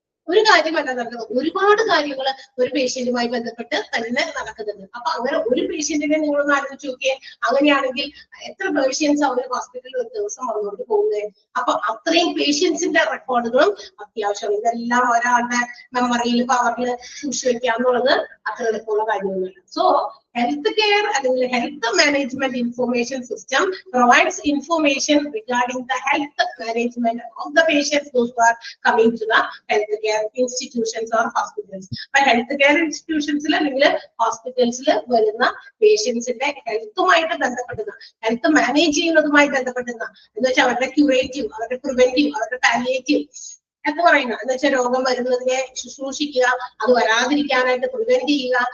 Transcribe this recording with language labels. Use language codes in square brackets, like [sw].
[ml] ഒരു കാര്യമല്ല നടക്കുന്നത്, ഒരുപാട് കാര്യങ്ങൾ ഒരു പേഷ്യന്റുമായി ബന്ധപ്പെട്ട് തന്നെ നടക്കുന്നുണ്ട്. അപ്പൊ അങ്ങനെ ഒരു പേഷ്യന്റിനെ നിങ്ങളൊന്ന് ആലോചിച്ച് നോക്കിയേ. അങ്ങനെയാണെങ്കിൽ എത്ര പേഷ്യൻസ് അവർ ഹോസ്പിറ്റലിൽ ഒരു ദിവസം വന്നുകൊണ്ട് പോകുന്നത്. അപ്പൊ അത്രയും പേഷ്യൻസിന്റെ റെക്കോർഡുകളും അത്യാവശ്യം. ഇതെല്ലാം ഒരാളുടെ മെമ്മറിയിൽ പവറിൽ സൂക്ഷിച്ചു വെക്കാന്നുള്ളത് അത്ര എളുപ്പമുള്ള കാര്യമൊന്നുമില്ല. [en] So health care and health management information system provides information regarding the health management of the patients those who are coming to the healthcare institutions or hospitals. But healthcare institutions [ml] അല്ലെങ്കിൽ ഹോസ്പിറ്റൽസിൽ വരുന്ന പേഷ്യൻസിന്റെ ഹെൽത്തുമായിട്ട് ബന്ധപ്പെടുന്ന, ഹെൽത്ത് മാനേജ് ചെയ്യുന്നതുമായി ബന്ധപ്പെടുന്ന എന്ന് വെച്ചാൽ അവരുടെ curative, അവരുടെ preventive, അവരുടെ palliative എന്ന് പറയുന്നത് എന്ന് വെച്ചാൽ രോഗം വരുന്നതിനെ ശുശ്രൂഷിക്കുക, അത് വരാതിരിക്കാനായിട്ട് പ്രിവെന്റ് ചെയ്യുക.